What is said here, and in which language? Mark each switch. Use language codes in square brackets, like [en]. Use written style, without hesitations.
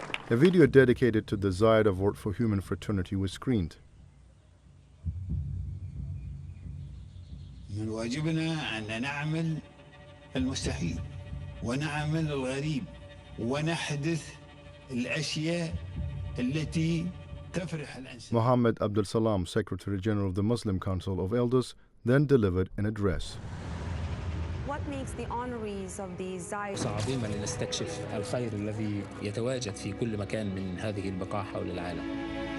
[en] A video dedicated to the Zayed Award for Human Fraternity was screened. [ar] من واجبنا أن نعمل المستحيل ونعمل الغريب ونحدث الأشياء التي تفرح الإنسان. [en] Mohammed Abdul Salam, Secretary General of the Muslim Council of Elders, then delivered an address. What makes the honorees of the Zayed [ar] عظيمة لنستكشف الخير الذي يتواجد في كل مكان من هذه البقاع حول العالم.